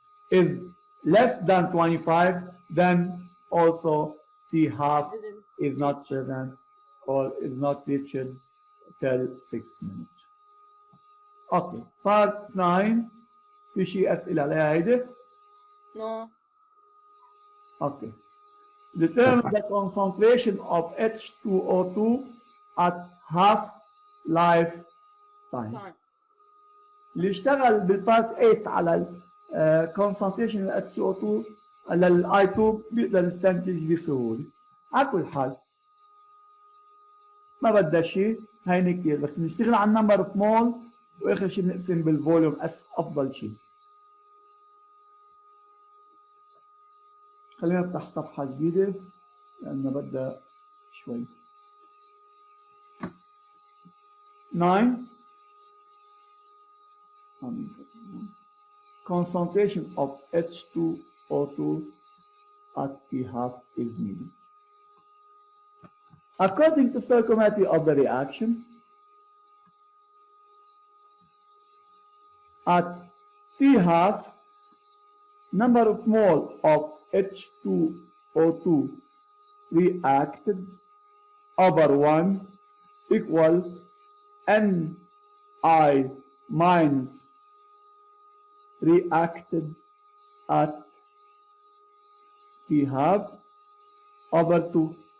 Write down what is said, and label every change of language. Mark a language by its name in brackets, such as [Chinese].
[English] Is less than 25, then also T half is not present or is not reached till 6 minutes. Okay, part 9 [Arabic] في شيء أسئلة عليها هيدي؟ [English] No. Okay. Determine the concentration of H2O2 at half life time. Time. [Arabic] اللي اشتغل بالبارت 8 على concentration ال H2O2 على ال I2 بيقدر يستنتج بسهولة. على كل حال ما بدها شيء هيني كتير، بس بنشتغل على النمبر اوف مول واخر شيء بنقسم بالفوليوم افضل شيء. خلينا نفتح صفحة جديدة لأنه بدها شوي. [English] 9 concentration of H2O2 at T half is needed. According to stoichiometry of the reaction, at T half, number of mole of H2O2 reacted over 1 equal Ni minus reacted at T half over 2.